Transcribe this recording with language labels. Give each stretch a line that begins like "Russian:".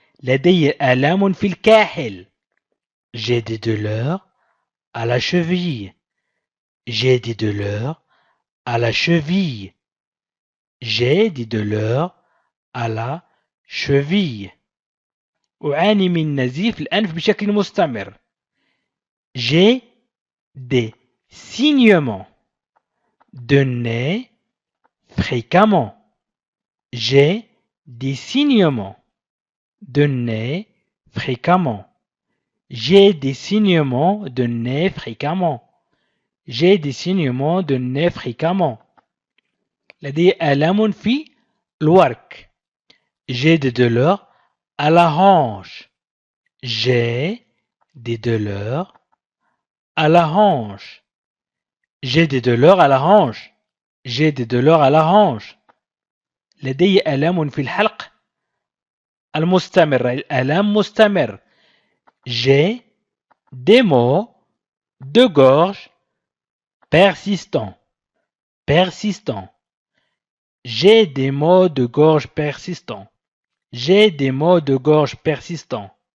Arabic: لدي آلام في الكاحل.
French: J'ai des douleurs à la cheville. J'ai des douleurs à la cheville. J'ai des douleurs à la cheville.
Arabic: أعاني من نزيف الأنف بشكل مستمر.
French: J'ai des saignements de nez fréquemment. J'ai des saignements de nez fréquemment. J'ai des saignements de nez fréquemment. J'ai des saignements de nez fréquemment.
Arabic: لدي آلام في الورك.
French: J'ai des douleurs à la hanche. J'ai des douleurs à la hanche. J'ai des douleurs à la hanche. J'ai des douleurs à la hanche.
Arabic: لدي آلام في الحلق المستمر. الآلام مستمر.
French: J'ai des maux de gorge persistants. Persistants. J'ai des maux de gorge persistants. J'ai des maux de gorge persistants.